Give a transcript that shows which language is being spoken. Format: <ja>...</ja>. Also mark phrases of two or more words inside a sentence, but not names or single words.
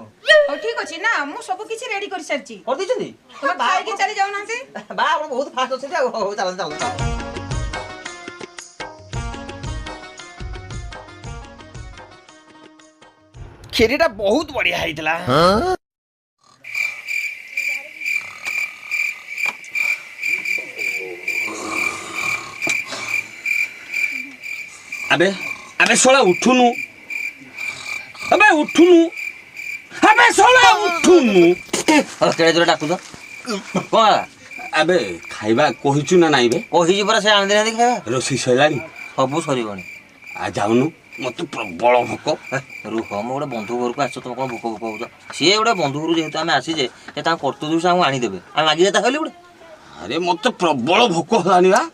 <or>ହଉ ଠିକ ଅଛି ନା ମୁଁ ସବୁ କିଛି ରେଡି କରିସାରିଛି। କରିଦେଇଛନ୍ତି? ତମେ ଖାଇକି ଚାଲି ଯାଉନାହାନ୍ତି। ବା ଆପଣ ବହୁତ ଫାଷ୍ଟ ଅଛନ୍ତି ଆଉ ହଉ ଚାଲନ୍ତୁ ଚାଲନ୍ତୁ। କ୍ଷୀରିଟା ବହୁତ ବଢିଆ ହେଇଥିଲା। ଆବେ ଆବେ ଶୋଲା ଉଠୁନୁ ଆବେ ଉଠୁନୁ ଆବେ ଶୋଲା ଉଠୁନୁ କେଡ଼େ ଜୋରେ ଡାକୁଛ କ'ଣ ହେଲା? ଆବେ ଖାଇବା କହିଛୁ ନା ନାଇ ବେ କହିଛି ପରା ସେ ଆଣିଦେନାହାନ୍ତି ଖାଇବା ରୋଷେଇ ସଇଲାଣି ସବୁ ସରିବଣି। ଆ ଯାଉନୁ ମତେ ପ୍ରବଳ ଭୋକ। ରୁହ ମୁଁ ଗୋଟେ ବନ୍ଧୁ ଘରକୁ ଆସିଛ ତମେ କ'ଣ ଭୋକ ଭୋକ ହଉଛ? ସିଏ ଗୋଟେ ବନ୍ଧୁ ଘରୁ ଯେହେତୁ ଆମେ ଆସିଛେ ସେ ତାଙ୍କ କର୍ତ୍ତବ୍ୟ ସେ ଆମକୁ ଆଣିଦେବେ ଆମେ ମାଗିଲେ ତା କହିଲେ ଗୋଟେ ଆରେ ମତେ ପ୍ରବଳ ଭୋକ ହେଲାଣି ବା।</or>